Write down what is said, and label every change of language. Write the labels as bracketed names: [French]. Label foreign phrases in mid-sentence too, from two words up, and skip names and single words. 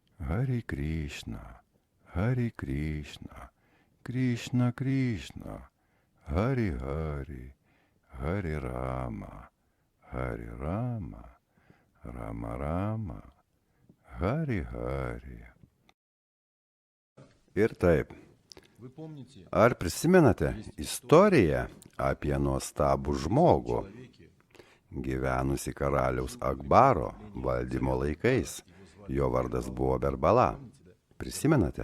[Sanskrit] Hari Krishna, Hari Krishna, Krishna Krishna, Hari Hari, Hari Rama, Hari Rama, Rama Rama, Hari Hari. [Lithuanian] Ir taip, ar prisimenate istoriją apie nuostabų žmogų, gyvenusi karaliaus Akbaro valdymo laikais? Jo vardas buvo Berbala. Prisimenate?